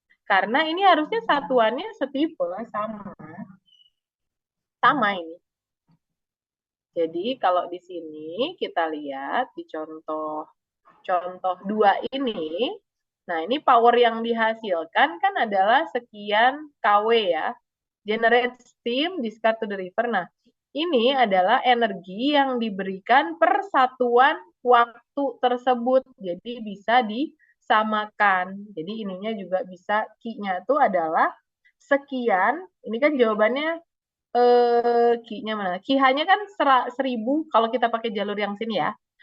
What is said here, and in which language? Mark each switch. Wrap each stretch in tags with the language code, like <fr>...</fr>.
<id>Karena ini harusnya satuannya setipe, sama. Sama ini. Jadi kalau di sini kita lihat di contoh 2 ini, nah ini power yang dihasilkan kan adalah sekian kW ya.</id> <en>Generate steam, discard to the river.</en> <id>Nah, ini adalah energi yang diberikan per satuan waktu tersebut. Jadi bisa disamakan. Jadi ininya juga bisa, Q-nya itu adalah sekian. Ini kan jawabannya Q-nya mana? Q-nya kan 1000 kalau kita pakai jalur yang sini ya.</id>